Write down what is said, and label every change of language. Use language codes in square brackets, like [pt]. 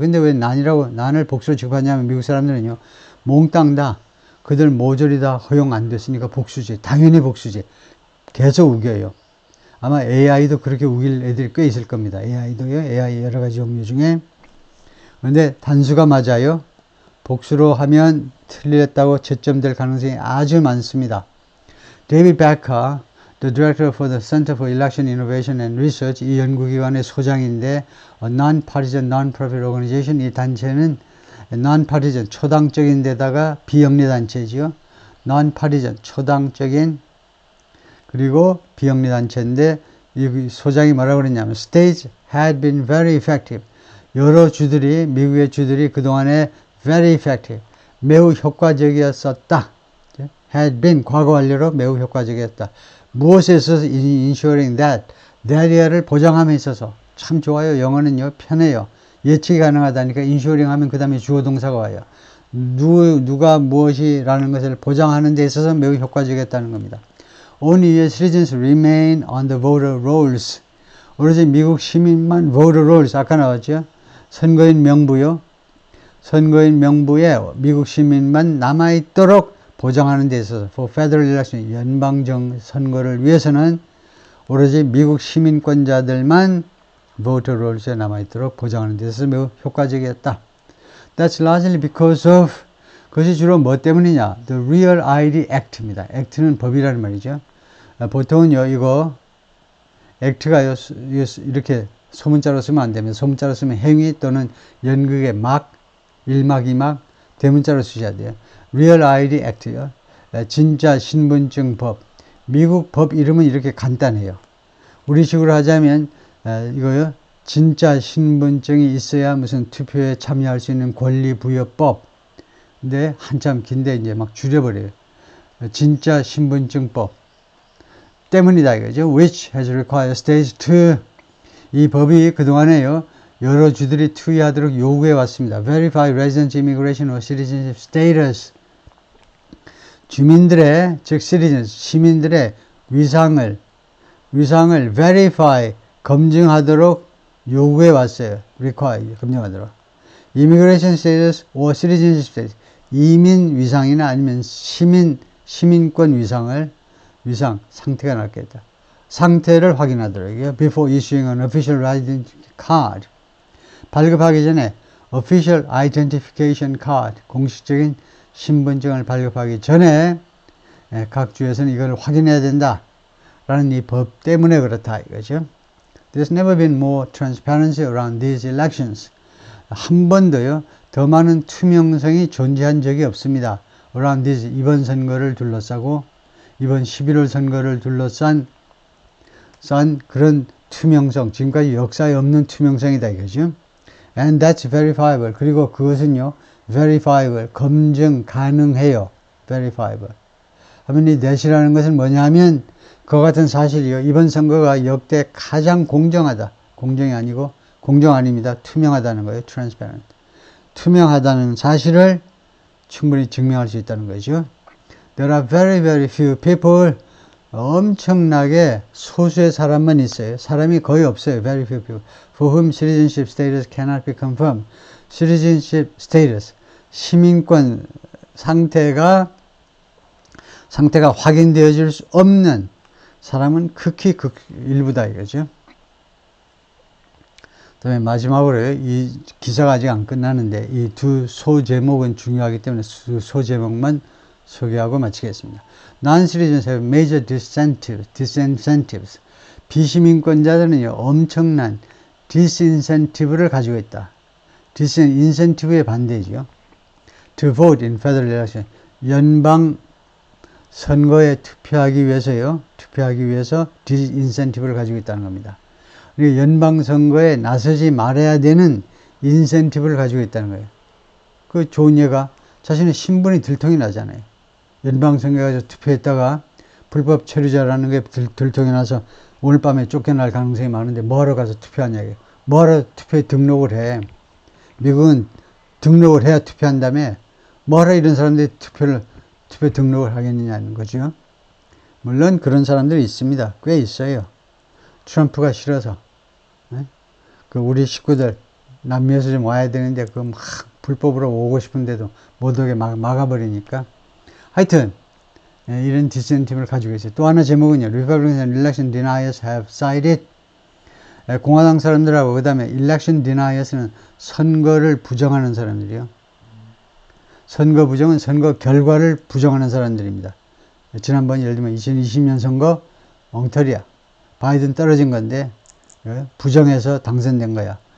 [ko] 근데 왜 난을 복수로 취급하냐면 미국 사람들은요 몽땅 다 그들 모조리 다 허용 안 됐으니까 복수지. 당연히 복수지. 계속 우겨요. 아마 AI도 그렇게 우길 애들이 꽤 있을 겁니다. AI도요. AI 여러 가지 종류 중에. 그런데 단수가 맞아요. 복수로 하면 틀렸다고 채점될 가능성이 아주 많습니다. 데이비드 베커, [en] the director for the Center for Election Innovation and Research, [ko] 이 연구기관의 소장인데 [en] a non-partisan, non-profit organization, [ko] 이 단체는 non-partisan, 초당적인 데다가 비영리 단체지요. non-partisan, 초당적인 그리고 비영리 단체인데 이 소장이 뭐라고 그랬냐면 [en] States had been very effective. [ko] 여러 주들이 미국의 주들이 그동안에 [en] very effective, [ko] 매우 효과적이었었다. had been 과거 완료로 매우 효과적이었다. 무엇에 있어서 ensuring that을 보장함에 있어서 참 좋아요. 영어는요 편해요. 예측이 가능하다니까 ensuring 하면 그 다음에 주어 동사가 와요. 누가 무엇이라는 것을 보장하는 데 있어서 매우 효과적이었다는 겁니다. [en] Only US citizens remain on the voter rolls. [ko] 오로지 미국 시민만 voter rolls 아까 나왔죠. 선거인 명부요. 선거인 명부에 미국 시민만 남아있도록 보장하는 데 있어서 [en] for federal election [ko] 연방정 선거를 위해서는 오로지 미국 시민권자들만 voter rolls에 남아있도록 보장하는 데 있어서 매우 효과적이었다. [en] That's largely because of [ko] 그것이 주로 뭐 때문이냐? [en] The Real ID Act입니다. [ko] Act는 법이라는 말이죠. 보통은요 이거 Act가요 이렇게 소문자로 쓰면 안 됩니다. 소문자로 쓰면 행위 또는 연극의 막, 1막, 2막 대문자로 쓰셔야 돼요. Real ID Act요. 진짜 신분증 법. 미국 법 이름은 이렇게 간단해요. 우리식으로 하자면 이거요. 진짜 신분증이 있어야 무슨 투표에 참여할 수 있는 권리부여법. 근데 한참 긴데 이제 막 줄여버려요. 진짜 신분증법 때문이다 이거죠. [en] Which has required states to [ko] 이 법이 그동안에요. 여러 주들이 투의하도록 요구해 왔습니다. [en] Verify residence, immigration or citizenship status. [ko] 주민들의 즉 citizens 시민들의 위상을 verify 검증하도록 요구해 왔어요. require 검증하도록. [en] Immigration status or citizenship status [ko] 이민 위상이나 아니면 시민권 위상 상태가 낫겠다. 상태를 확인하도록요. [en] Before issuing an official identity card. [ko] 발급하기 전에 [en] official identification card [ko] 공식적인 신분증을 발급하기 전에 각 주에서는 이걸 확인해야 된다. 라는 이 법 때문에 그렇다 이거죠. [en] There's never been more transparency around these elections. [ko] 한 번도요. 더 많은 투명성이 존재한 적이 없습니다. [en] around this [ko] 이번 선거를 둘러싸고 이번 11월 선거를 둘러싼 그런 투명성 지금까지 역사에 없는 투명성이다 이거죠. [en] And that's verifiable. [ko] 그리고 그것은요. verifiable 검증 가능해요. [en] verifiable. [ko] 하면 이 that이라는 것은 뭐냐 하면 그와 같은 사실이요. 이번 선거가 역대 가장 공정하다. 공정이 아니고 공정 아닙니다. 투명하다는 거예요. transparent. 투명하다는 사실을 충분히 증명할 수 있다는 거죠. [en] There are very, very few people. [ko] 엄청나게 소수의 사람만 있어요. 사람이 거의 없어요. [en] Very few people. For whom citizenship status cannot be confirmed. citizenship status. [ko] 시민권 상태가 확인되어질 수 없는 사람은 극히 일부다 이거죠. 그다음에 마지막으로 이 기사가 아직 안 끝나는데 이 두 소제목은 중요하기 때문에 소제목만 소개하고 마치겠습니다. [en] Non-citizens have major disincentives. [ko] 비시민권자들은요 엄청난 disincentive를 가지고 있다. disincentive의 반대죠. [en] To vote in federal election. [ko] 연방 선거에 투표하기 위해서 disincentive를 가지고 있다는 겁니다. 연방 선거에 나서지 말아야 되는 인센티브를 가지고 있다는 거예요. 그 좋은 예가 자신의 신분이 들통이 나잖아요. 연방 선거에 가서 투표했다가 불법 체류자라는 게 들통이 나서 오늘 밤에 쫓겨날 가능성이 많은데 뭐하러 가서 투표하냐고요. 뭐하러 투표에 등록을 해. 미국은 등록을 해야 투표한다며 뭐하러 이런 사람들이 투표 등록을 하겠느냐는 거죠. 물론 그런 사람들이 있습니다. 꽤 있어요. 트럼프가 싫어서. 그 우리 식구들 남미에서 좀 와야 되는데 그 막 불법으로 오고 싶은데도 못 오게 막아버리니까. 하여튼 이런 디센티브를 가지고 있어요. 또 하나 제목은요. [en] Republicans and election deniers have cited. [ko] 공화당 사람들하고 그 다음에 election deniers는 선거를 부정하는 사람들이요. 선거 부정은 선거 결과를 부정하는 사람들입니다. 지난번 예를 들면 2020년 선거 엉터리야. 바이든 떨어진 건데 부정해서 당선된 거야.